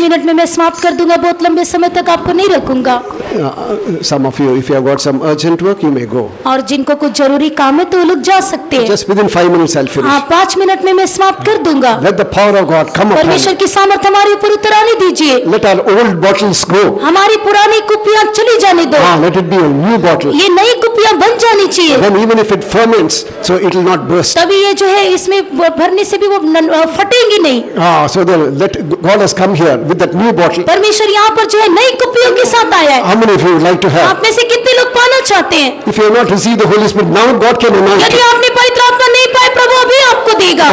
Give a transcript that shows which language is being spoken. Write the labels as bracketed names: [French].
[Hindi] Minute में मैं समाप्त कर दूंगा, बहुत लंबे समय तक आपको नहीं रखूंगा। [English] Some of you, if you have got some urgent work, you may go. [Hindi] और जिनको कुछ जरूरी काम है तो वो लोग जा सकते हैं। [English] Just within 5 minutes I'll finish. [Hindi] हाँ, 5 मिनट में मैं समाप्त कर दूंगा। [English] Let the power of God come upon [Hindi] परमेश्वर [English] you. [Hindi] की सामर्थ हमारे ऊपर उतर आने दीजिए। [English] Let our old bottles go. [Hindi] हमारी पुरानी कुपियां चली जाने दो। [English] Let it be a new bottle. [Hindi] ये नई कुपियां बन जानी चाहिए। [English] Then even if it ferments, so it will not burst. [Hindi] तभी ताकि ये जो है इसमें भरने से भी वो फटेंगी नहीं। [English] So God has come here with that new bottle. [Hindi] परमेश्वर यहाँ पर जो है नई कुप्पियों के साथ आया है। [English] How many of you would like to have? [Hindi] आप में से कितने लोग पाना चाहते हैं? [English] If you have not received the Holy Spirit, now God can anoint [Hindi] यदि [English] you. [Hindi] आपने पवित्र आत्मा नहीं पाए, प्रभु अभी आपको देगा।